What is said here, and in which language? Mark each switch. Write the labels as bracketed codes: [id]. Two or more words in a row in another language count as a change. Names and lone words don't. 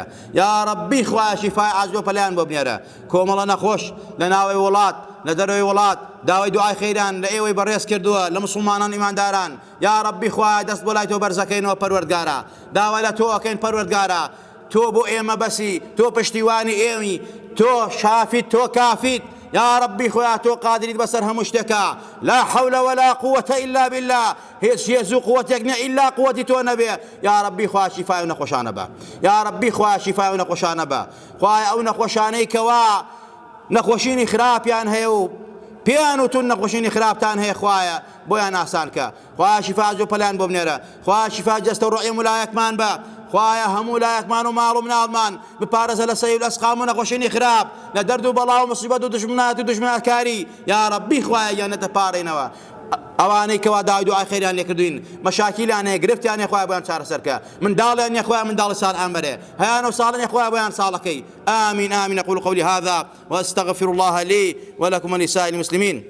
[ckb] یا ڕەبی خوای شیفای عەجز و پەلایان بۆ بنێرە. کۆمەڵە نەخۆش لە ناوەی وڵات، لە دەرەوەی وڵات داوای دوعای خێران لە ئێوەی بەڕێز کردووە، لە مسلمانان ئیمانداران. یا ڕەبی خوای دەست بۆ لای تۆ بەرزەکەینەوە پەروەردگارە، داوا لە تۆ ئەکەین پەروەردگارە. تۆ بۆ ئێمە بەسی، تۆ پشتیوانی ئێمی، تۆ شافیت، تۆ کافیت. یا ڕەبی خویا تۆ قادریت بەسەر هەموو شتێکە. [ar] لا حول ولا قوة إلا بالله. [ckb] هیچ هێز و قووەتێک نە ئیلا قووەتی تۆ نەبێ. یا ڕەبی خوا شیفای و نەخۆشانە بە. یا ڕەبی خوا شیفای و نەخۆشانە بە. خوای ئەو نەخۆشانەی کەوا نەخۆشینی خراپیان هەیە و پێیان وتون نەخۆشینی خراپتان هەیە، خوایە بۆیان ئاسان کە. خوای شیفای عەجز و پەلایان بۆ بنێرە. خوای شیفای جەستە و ڕۆحی مولایەکمان بە. خوایە هەموو لایەکمان و ماڵ و مناڵمان بپارێزە لە سەیل و ئەسقام و نەخۆشینی خراپ، لە دەرد و بەڵا و مصیبەت و دژمنات و دژمناتکاری. یا ڕەبی خوایە گیان نەتەپارڕینەوە ئەوانەی کەوا داوای دوعای خێریان لێ کردوین، مەشاکیلیان هەیە، گرفتیان هەیە، خوایە بۆیان چارەسەرکە. منداڵیان هەیە، خوایە منداڵی ساڵحان بەرێ، هەیان و ساڵن هەیە، خوایە بۆیان ساڵەکەی. [ar] آمين آمين. أقول قولي هذا وأستغفر الله لي ولكم ولسائر المسلمين.